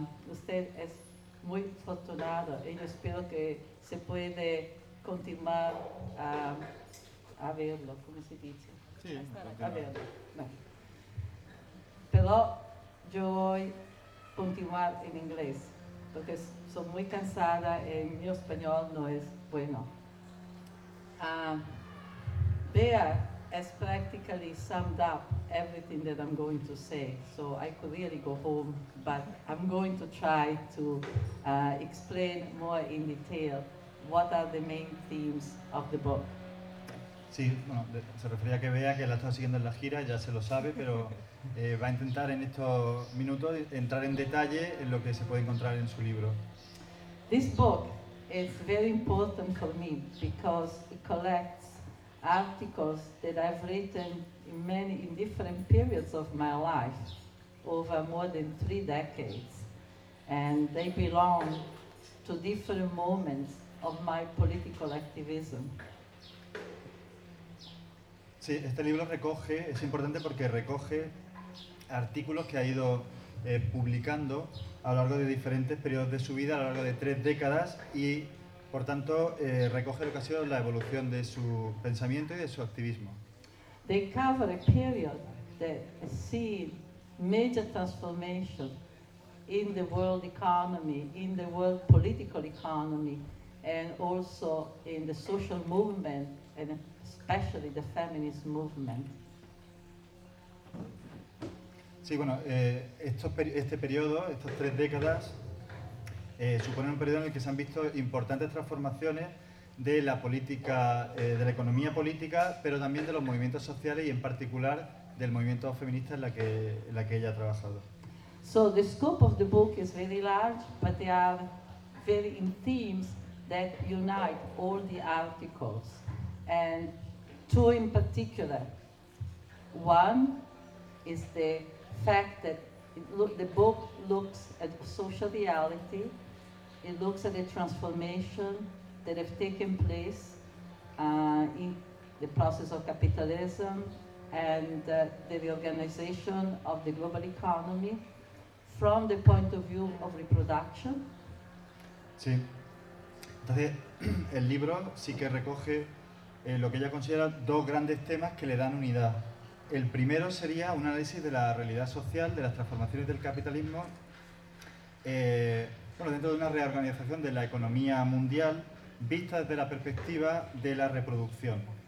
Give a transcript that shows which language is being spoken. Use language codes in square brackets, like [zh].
[es] Usted es muy afortunado y yo espero que se puede continuar a verlo, como se dice. Sí, a verlo. Pero yo voy a continuar en inglés, porque soy muy cansada y mi español no es bueno. [en] Bea has practically summed up everything that I'm going to say, so I could really go home, but I'm going to try to explain more in detail what are the main themes of the book. [es] Sí, bueno, se refería a que Bea, que la está siguiendo en la gira, ya se lo sabe, pero va a intentar en estos minutos entrar en detalle en lo que se puede encontrar en su libro. [en] This book is very important for me because it collects articles that I've written in many in different periods of my life over more than 3 decades, and they belong to different moments of my political activism. [es] Sí, este libro recoge, es importante porque recoge artículos que ha ido publicando a lo largo de diferentes periodos de su vida, a lo largo de 3 décadas, y por tanto recoge lo que ha sido la evolución de su pensamiento y de su activismo. [en] They cover a period that has seen major transformation in the world economy, in the world political economy, and also in the social movement, and especially the feminist movement. [es] Sí, bueno, este periodo, estas 3 décadas, supone un periodo en el que se han visto importantes transformaciones de la política, de la economía política, pero también de los movimientos sociales y en particular del movimiento feminista en la que ella ha trabajado. [en] So the scope of the book is very large, but they are very in themes that unite all the articles. And 2 in particular. One is the fact that the book looks at social reality, it looks at the transformation that have taken place in the process of capitalism and the reorganization of the global economy from the point of view of reproduction. [es] Sí. Entonces, el libro sí que recoge lo que ella considera 2 grandes temas que le dan unidad. El primero sería un análisis de la realidad social, de las transformaciones del capitalismo, bueno, dentro de una reorganización de la economía mundial vista desde la perspectiva de la reproducción.